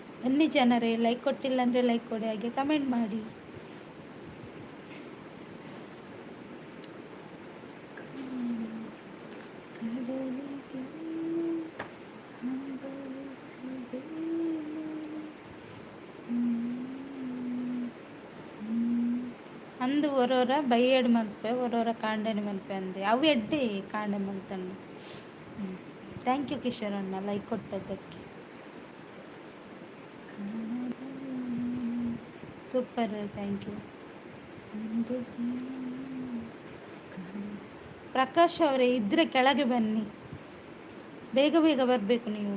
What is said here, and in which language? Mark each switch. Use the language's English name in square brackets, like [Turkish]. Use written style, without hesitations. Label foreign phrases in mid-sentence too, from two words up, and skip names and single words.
[Kannada] ಬನ್ನಿ ಜನರೇ, ಲೈಕ್ ಕೊಟ್ಟಿಲ್ಲ ಅಂದರೆ ಲೈಕ್ ಕೊಡಿ, ಹಾಗೆ ಕಮೆಂಟ್ ಮಾಡಿ. ಕಡಲಿಗೆ ಹಂಬಲಿಸಿದೆ ಅಂದು [Tulu] ಒರೋರ ಬೈಯಡ್ ಮಲ್ಪೆ ಒರೋರ ಕಾಂಡನೆ ಮಲ್ಪೆ ಅಂದೆ ಅವು ಎಡ್ಡೆ ಕಾಂಡೆ ಮಲ್ತಣ್ಣು. [English] thank you [Kannada] ಕಿಶೋರ್ ಅಣ್ಣ ಲೈಕ್ ಕೊಟ್ಟದ್ದಕ್ಕೆ. [English] super, thank you. [Kannada] ಪ್ರಕಾಶ್ ಅವರೇ ಇದ್ರೆ ಕೆಳಗೆ ಬನ್ನಿ, ಬೇಗ ಬೇಗ ಬರಬೇಕು ನೀವು.